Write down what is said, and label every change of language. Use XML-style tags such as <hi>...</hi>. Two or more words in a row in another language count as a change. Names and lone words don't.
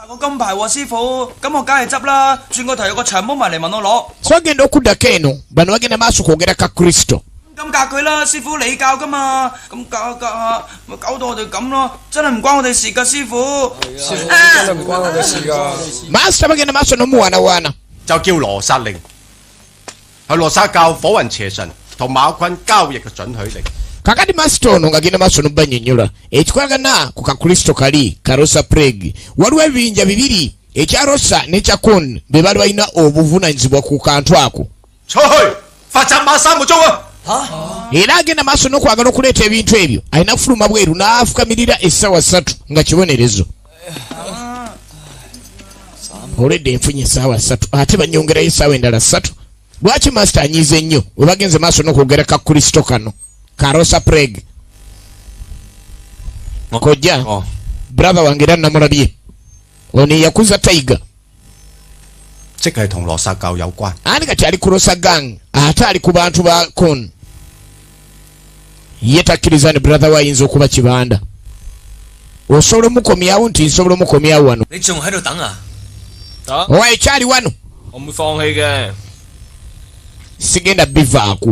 <lg>So agenda okuddako eno bano bagenda maaso kwogera ka Kristo. Master bagenda maaso n'omuwaanawaana.</lg> <yue>就叫羅剎令，係羅剎教火雲邪神同馬坤交易嘅准許令。</yue> <lg>kakati master ono ng'agenda maaso n'obbanyonnyola ekikwagana ku kakristo kali karosa plague waliwo ebibinja bibiri ekya rosa n'ekya kon be baali balina obuvunaanyizibwa ku kantu ako. Era agenda maaso n'okwagala okuleeta ebintu ebyo alina kufuluma bweru n'afukamirira essaawa 3 nga kibonerezo. Oledde enfunye essaawa 3 ate banyongerayo essaawa endala 3. Lwaki master anyiize nnyo we bagenze maaso n'okwogera ka kristo kano karosa plague? Kojja brother wange era namulabye ono yakuza Tiger</lg> <yue>即係同羅剎教有關。</yue> <lg>ani kati ali ku rosa gang ate ali ku bantu ba kon ye takkiriza ne brother we ayinza okuba kibanda. Osobola omukomyawo nti nsobola omukomyawo wano. Owa ekyali wano sigenda bivaako.</lg>